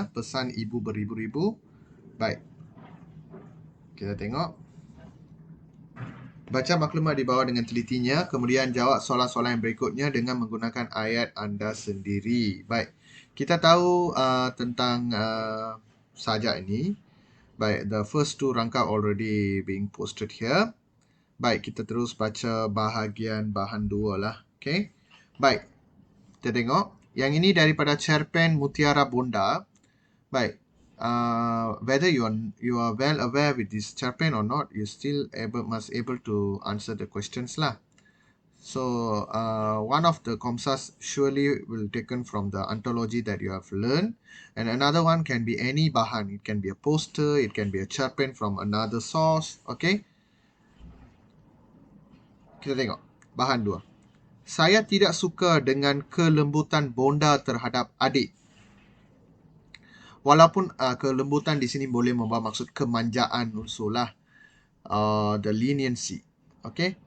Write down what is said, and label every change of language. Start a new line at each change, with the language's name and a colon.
Malay: Pesan ibu beribu-ribu. Baik, kita tengok. Baca maklumat di bawah dengan telitinya, kemudian jawab soalan-soalan yang berikutnya dengan menggunakan ayat anda sendiri. Baik, kita tahu tentang sajak ini.
English: Baik, the first two rangkap already being posted here.
Malay: Baik, kita terus baca bahagian bahan 2 lah. Okay. Baik, kita tengok. Yang ini daripada cerpen Mutiara Bonda.
English: Baik, whether you are well aware with this cerpen or not, you still must able to answer the questions lah. So one of the Komsas surely will taken from the anthology that you have learned, and another one can be any bahan. It can be a poster, it can be a cerpen from another source.
Malay: Okay, kita tengok bahan 2. Saya tidak suka dengan kelembutan Bonda terhadap adik. Walaupun kelembutan di sini boleh membawa maksud kemanjaan unsur lah.
English: The leniency.
Malay: Okay.